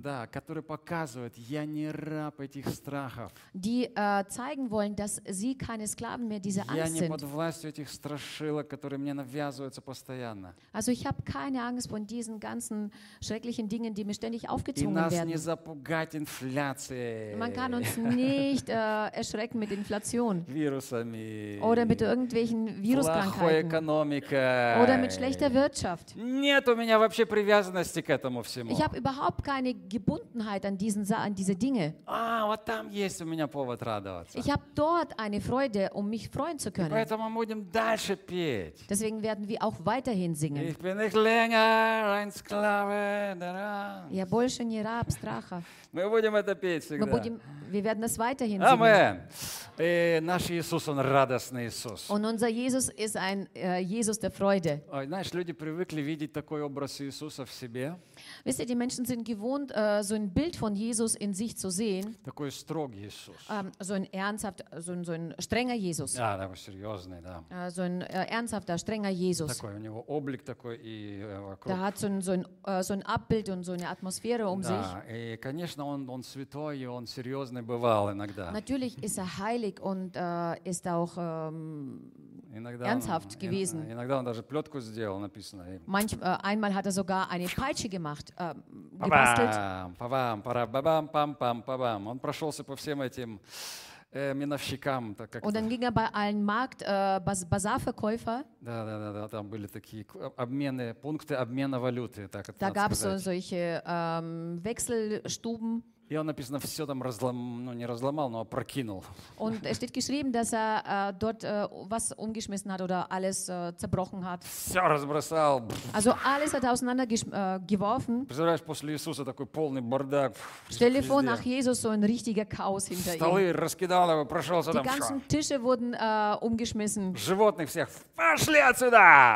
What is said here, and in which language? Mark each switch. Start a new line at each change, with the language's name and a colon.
Russian: да, которые показывают, я не раб этих страхов.
German: Die zeigen wollen, dass sie keine Sklaven mehr dieser Angst sind.
Russian: Я не под властью этих страшилок, которые мне навязываются постоянно.
German: Also ich habe keine Angst von diesen ganzen schrecklichen Dingen, die mir ständig aufgezwungen werden.
Russian: И нас не запугать инфляцией.
German: Man kann uns nicht erschrecken mit Inflation.
Russian: Вирусами.
German: Oder mit irgendwelchen Viruskrankheiten.
Russian: Плохой экономикой.
German: Oder mit schlechter Wirtschaft.
Russian: Нет у меня вообще привязанности к этому.
German: Ich habe überhaupt keine Gebundenheit an diese Dinge.
Russian: Ah, вот там есть у меня повод радоваться.
German: Ich habe dort eine Freude, um mich freuen zu können.
Russian: И поэтому будем дальше петь.
German: Deswegen werden wir auch weiterhin singen. Ich bin nicht länger ein Sklave der Angst.
Russian: Я больше не раб страха. Мы будем это петь всегда.
German: Wir werden das weiterhin singen. Amen.
Russian: И наш Иисус, он радостный Иисус.
German: Und unser Jesus ist ein Jesus der Freude.
Russian: Ой, знаешь, люди привыкли видеть такой образ Иисуса в себе.
German: Wisst ihr, die Menschen sind gewohnt, so ein Bild von Jesus in sich zu sehen.
Russian: Такой строгий Иисус.
German: So ein ernsthafter, so ein strenger Jesus.
Russian: Ja, такой серьезный, да.
German: So ein ernsthafter, strenger Jesus.
Russian: Такой у него облик такой и вокруг.
German: Da hat so ein Abbild und so eine Atmosphäre um sich.
Russian: Да, и конечно, он святой и он серьезный бывал иногда.
German: Natürlich ist er heilig und ist auch ernsthaft gewesen.
Russian: Иногда он даже плетку сделал, написано.
German: Einmal hat er sogar eine Peitsche gemacht, gebastelt. Па-бам, па-бам, па-бам, па-бам, па-бам.
Russian: Он прошелся по всем этим миновщикам.
German: Und dann ging er bei allen Markt, Basarverkäufer.
Russian: Да-да-да, там были такие обмены, пункты обмена валюты.
German: Da gab es so solche Wechselstuben.
Russian: И он написано, все там опрокинул.
German: Und es steht geschrieben, dass er dort was umgeschmissen hat oder alles zerbrochen hat.
Russian: Все разбросал.
German: Also alles hat er auseinander geworfen.
Russian: Представляешь, после Иисуса такой полный бардак.
German: Stell dir vor, nach Jesus so ein richtiger Chaos hinter
Russian: Столы
German: ihm.
Russian: Раскидал его, прошелся
German: Die Die ganzen Tische wurden umgeschmissen.
Russian: Животных всех, пошли отсюда.